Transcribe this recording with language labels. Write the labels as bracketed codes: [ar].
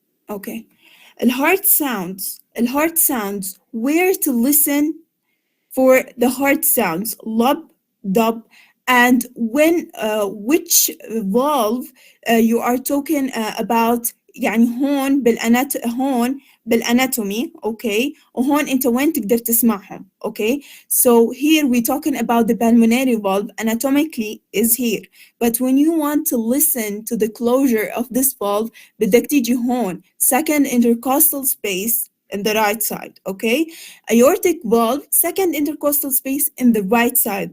[en] Okay. الهارت sounds, where to listen for the heart sounds, lub, dub, and when which valve you are talking about. [ar] يعني هون بالاناتومي، اوكي، وهون انت وين تقدر تسمعهم، اوكي. [en] So here we talking about the pulmonary valve anatomically is here, but when you want to listen to the closure of this valve [ar] بدك تيجي هون [en] second intercostal space in the right side, okay. Aortic valve, second intercostal space in the right side.